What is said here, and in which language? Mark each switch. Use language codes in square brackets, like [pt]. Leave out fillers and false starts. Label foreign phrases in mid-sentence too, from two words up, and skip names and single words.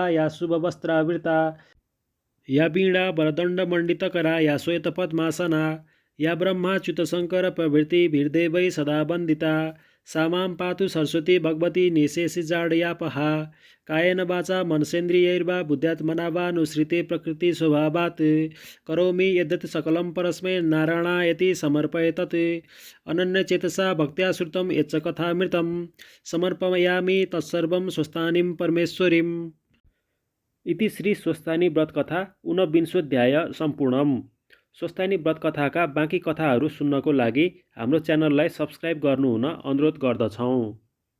[sa] या शुभवस्त्रावृता या वीणा वरदण्डमण्डितकरा या श्वेतपद्मासना या ब्रह्माच्युतशङ्कर प्रभृति वीरदेवै सदा वन्दिता सा मां पातु सरस्वती भगवती निशेषजाड्यापहा कायेन वाचा मनसेन्द्रियैर्वा बुद्ध्यात्मना वा नुसृते प्रकृतिस्वभावात् करोमि यद्यत् सकलं परस्मै नारायणायति समर्पयेतत् अनन्यचेतसा भक्त्या श्रुतं यच्च कथामृतं समर्पयामि तत्सर्वं स्वस्थानीं परमेश्वरीम्। इति श्री स्वस्थानी व्रत कथा 49 सम्पूर्णम्। [ne] स्वस्थानी व्रत कथाका बाँकी कथाहरू सुन्नको लागि हाम्रो च्यानललाई सब्स्क्राइब गर्नुहुन अनुरोध गर्दछौँ।